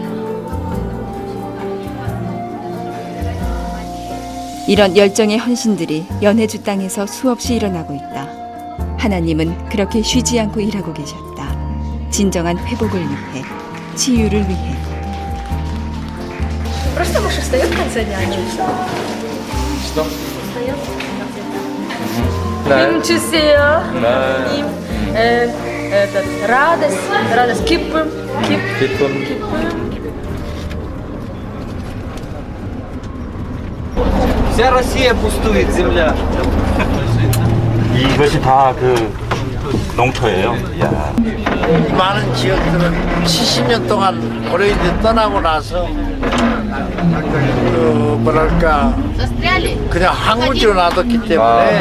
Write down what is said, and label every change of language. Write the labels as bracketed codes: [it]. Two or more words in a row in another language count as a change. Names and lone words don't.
[ko] 이런 열정의 헌신들이 연해주 땅에서 수없이 일어나고 있다. 하나님은 그렇게 쉬지 않고 일하고 계셨다. 진정한 회복을 위해, 치유를 위해. [ru] Просто муж встает в конце дня. Что? Встает. Да. Им чувствую, Да. им радость, 기쁨. Вся Россия пустует, земля. [ko] 이것이 다 그 농토예요. 야. 이 많은 지역들은 70년 동안 고려인들이 떠나고 나서 뭐랄까 그냥 항우지로 놔뒀기 때문에